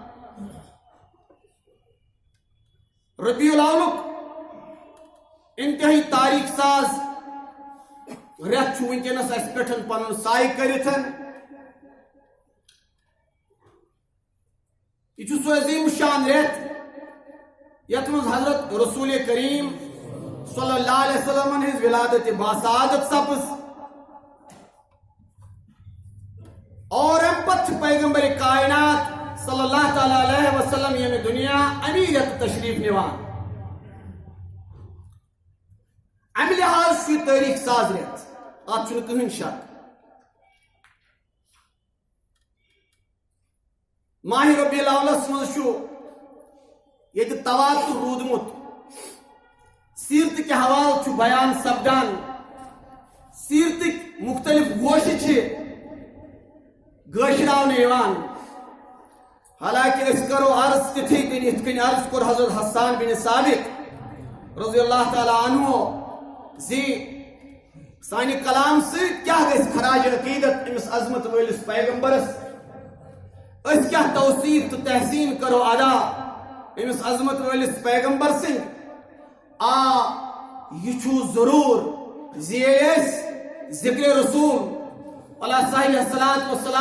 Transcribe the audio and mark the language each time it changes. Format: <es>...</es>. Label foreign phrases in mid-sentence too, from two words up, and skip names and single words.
<ks>ربیع الاول انتہائی تاریخ ساز ریت ونکس اس پہ پن سائے کرتن یہ سو عظیم شان ریت یت مز حضرت رسول کریم</ks> <ar>صلی اللہ علیہ وسلم</ar> <ks>ہز ولادت باسعادت سپز اور ام پت پیغمبر کائنات</ks> <ar>صلی اللہ تعالی علیہ وسلم</ar> <ks>یہ دنیا امی ریت تشریف نیوان امی لحاظ سی تاریخ ساز ریت آت چھن کہن شک ماہ ربیع الاول من شو یہ تواتر رودمت سیرت کے حوال چھو بیان سپدان سیرتک مختلف گوشہ گٲشراونہٕ یِوان حالانکہ أسۍ کرو عرض تِتھٕے کٔنۍ یِتھ کٔنۍ عرض کوٚر حضرت حسان بن ثابت</ks> <ar>رضی اللہ تعالیٰ عنہ</ar> <ks>زِ سانہِ کلام سۭتۍ کیٛاہ گژھِ خراج عقیدت أمِس عظمت وٲلِس پیغمبرس أسۍ کیٛاہ توصیف تہٕ تحسین کرو ادا أمِس عظمت وٲلِس پیغمبر سٕنٛدۍ یہِ چھُ ضروٗر زِ ییٚلہِ أسۍ ذکر رسول</ks> <ar>علیہ صاحب الصلاۃ والسلام</ar>